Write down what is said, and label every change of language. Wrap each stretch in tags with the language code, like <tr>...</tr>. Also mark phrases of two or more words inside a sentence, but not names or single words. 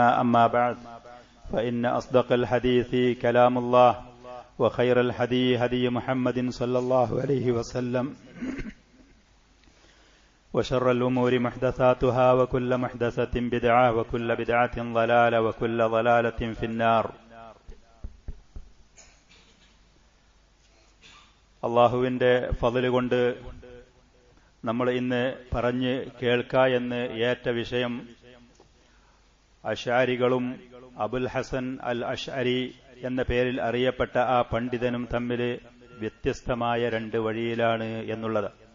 <ar>أما بعد، فإن أصدق الحديث كلام الله، وخير الهدي هدي محمد صلى الله عليه وسلم، وشر الأمور محدثاتها وكل محدثة بدعة وكل بدعة ضلالة وكل ضلالة في النار.</ar> <ml>അള്ളാഹുവിൻ്റെ ഫضല് കൊണ്ട് നമ്മൾ ഇന്ന് പറഞ്ഞ് കേൾക്കായെന്ന് ഏറ്റ വിഷയം അശ്അരികളും അബുൽ ഹസൻ അൽ അശ്അരി എന്ന പേരിൽ അറിയപ്പെട്ട ആ പണ്ഡിതനും തമ്മിൽ വ്യത്യസ്തമായ രണ്ട് വഴിയിലാണ് എന്നുള്ളത്.</ml>